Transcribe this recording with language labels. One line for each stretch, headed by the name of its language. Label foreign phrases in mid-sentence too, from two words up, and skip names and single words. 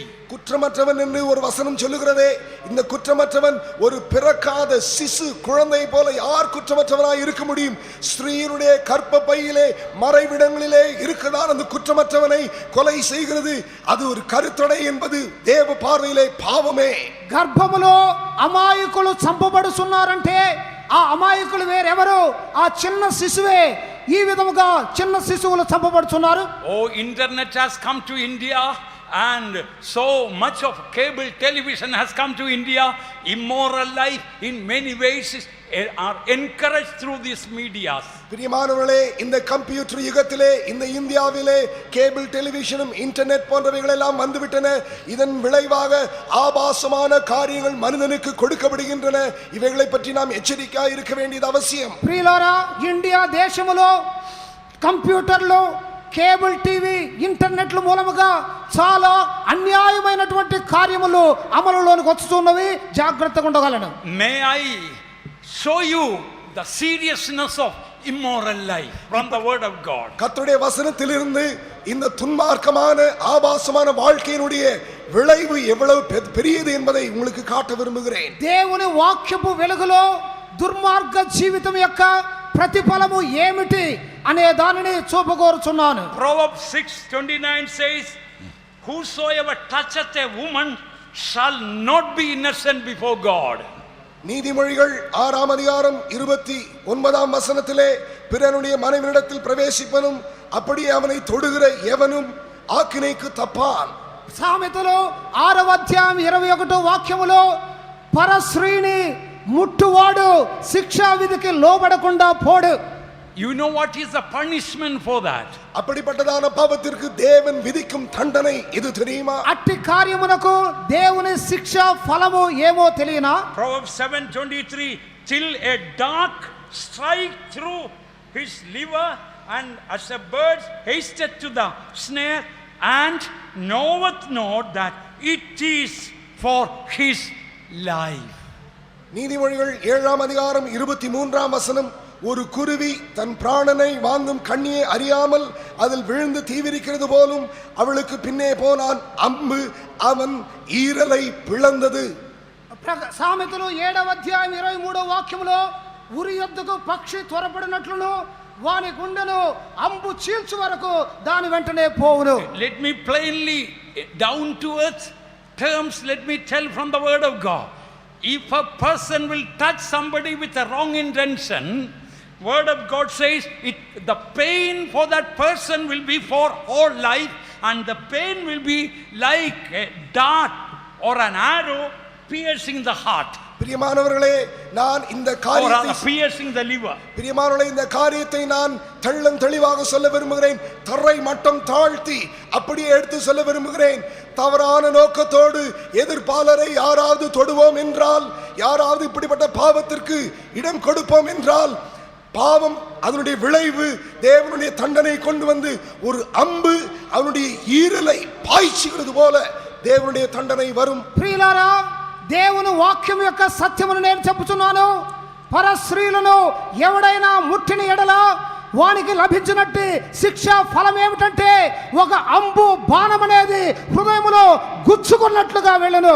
Tamil: குற்றமற்றவன் என்று ஒரு வசனம் சொல்லுகிறதே, இந்த குற்றமற்றவன் ஒரு பிறக்காத சிசு குழந்தை போல யார் குற்றமற்றவனாய் இருக்க முடியும்? ஸ்திரீனுடைய கர்ப்பப்பையிலே மறைவிடங்களிலே இருக்குதான் அந்த குற்றமற்றவனை கொலை செய்கிறது. அது ஒரு கருத்தடை என்பது தேவ பார்வையிலே பாவமே.
Telugu: గర్భములో అమాయకులు చంపబడుతున్నారంటే ఆ అమాయకులు వేరెవరు? ఆ చిన్న శిశువే. ఈ విధముగా చిన్న శిశువులు చంపబడుతున్నారు.
English: Oh, internet has come to India and so much of cable television has come to India. Immoral life in many ways are encouraged through these medias.
Tamil: பிரியமானவர்களே, இந்த கம்ப்யூட்டர் யுகத்திலே இந்த இந்தியாவிலே கேபிள் டெலிவிஷனும் இன்டர்நெட் போன்றவைகள் எல்லாம் வந்துவிட்டன. இதன் விளைவாக ஆபாசமான காரியங்கள் மனிதனுக்கு கொடுக்கப்படுகின்றன. இவைகளை பற்றி நாம் எச்சரிக்கையாக இருக்க வேண்டியது அவசியம்.
Telugu: ప్రియులారా, ఇండియా దేశములో కంప్యూటర్లు కేబుల్ టీవీ ఇంటర్నెట్ల మూలముగా చాలా అన్యాయమైనటువంటి కార్యములు అమలులోనికి వస్తున్నవి, జాగ్రత్తగా ఉండగలను.
English: May I show you the seriousness of immoral life from the word of God.
Tamil: கர்த்தருடைய வசனத்திலிருந்து இந்த துன்மார்க்கமான ஆபாசமான வாழ்க்கையினுடைய விளைவு எவ்வளவு பெரியது என்பதை உங்களுக்கு காட்ட விரும்புகிறேன்.
Telugu: దేవుని వాక్యపు వెలుగులో దుర్మార్గ జీవితం యొక్క ప్రతిఫలము ఏమిటి అనే దానిని చూపగోరుచున్నాను.
English: Proverbs 6:29 says, whosoever toucheth a woman shall not be innocent before God.
Tamil: நீதிமொழிகள் 6ஆம் அதிகாரம் 29ஆம் வசனத்திலே, பிறனுடைய மனைவியிடத்தில் பிரவேசிப்பனும் அப்படியே அவனை தொடுகிற எவனும் ஆக்கினைக்கு தப்பான்.
Telugu: సామెతలు 6వ అధ్యాయం 21వ వాక్యములో పరస్త్రీని ముట్టువాడు శిక్షా విధికి లోబడకుండా పోడు.
English: You know what is the punishment for that?
Tamil: அப்படிப்பட்டதான பாவத்திற்கு தேவன் விதிக்கும் தண்டனை இது தெரியுமா?
Telugu: అట్టి కార్యమునకు దేవుని శిక్ష ఫలము ఏమో తెలియనా?
English: Proverbs 7:23, till a dart strike through his liver, and as a bird hasteth to the snare, and knoweth not that it is for his life.
Tamil: நீதிமொழிகள் 7ஆம் அதிகாரம் 23ஆம் வசனம், ஒரு குருவி தன் பிராணனை வாங்கும் கண்ணியை அறியாமல் அதில் விழுந்து தீவிரிக்கிறது போலும் அவளுக்கு பின்னே போனான், அம்பு அவன் ஈரலை பிளந்தது.
Telugu: సామెతలు 7వ అధ్యాయం 23వ వాక్యములో ఉరి యొద్దకు పక్షి త్వరపడినట్లును వాని గుండెను అంబు చీల్చు వరకు దాని వెంటనే పోవును.
English: Let me plainly, down to earth terms, let me tell from the word of God. If a person will touch somebody with a wrong intention, word of God says the pain for that person will be for all life, and the pain will be like a dart or an arrow piercing the heart.
Tamil: பிரியமானவர்களே, நான் இந்த காரியத்தை
English: piercing the liver.
Tamil: பிரியமானவர்களே, இந்த காரியத்தை நான் தெளிவாக சொல்ல விரும்புகிறேன். தரை மட்டம் தாழ்த்தி அப்படியே எடுத்து சொல்ல விரும்புகிறேன். தவறான நோக்கத்தோடு எதிர்ப்பாளரை யாராவது தொடுவோம் என்றால், யாராவது இப்படிப்பட்ட பாவத்திற்கு இடம் கொடுப்போம் என்றால், பாவம் அதனுடைய விளைவு தேவனுடைய தண்டனை கொண்டு வந்து ஒரு அம்பு அவனுடைய ஈரலை பாய்ச்சுகிறது போல தேவனுடைய தண்டனை வரும்.
Telugu: ప్రియులారా, దేవుని వాక్యం యొక్క సత్యమును నేను చెప్పుచున్నాను. పరస్త్రీలను ఎవడైనా ముట్టిన ఎడల వానికి లభించినట్టు శిక్ష ఫలం ఏమిటంటే ఒక అంబు బాణం అనేది హృదయములో గుచ్చుకున్నట్లుగా వెళ్ళను.